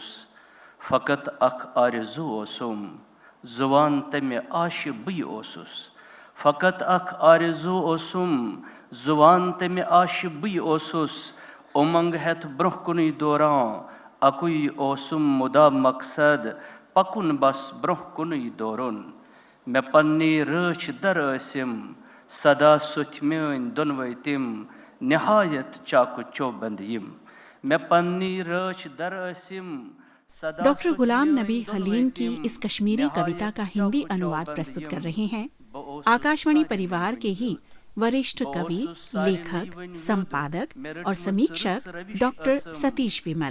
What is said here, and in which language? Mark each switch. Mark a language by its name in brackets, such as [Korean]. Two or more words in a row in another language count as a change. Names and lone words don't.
[Kashmiri] फ़कत अख आरज़ू ओसुम ज़ुबान तमे आश बी ओसुस, फ़कत अख आरज़ू ओसुम ज़ुबान तमे आश बी ओसुस। उमंग हेथ ब्रोह कुनी दौरां अकुई ओसुम मुदा मकसद पकुन बस ब्रोह कुनी दौरुन। मैं पन्नी रच दर असम सदा सुथ मेन दोनवे तिम निहायत चाकु चौबंद यिम। मैं पन्नी रच दर असम। [Hindi] डॉक्टर गुलाम नबी हलीम की इस कश्मीरी कविता का हिंदी अनुवाद प्रस्तुत कर रहे हैं आकाशवाणी परिवार के ही वरिष्ठ कवि, लेखक, संपादक और समीक्षक डॉक्टर सतीश विमल।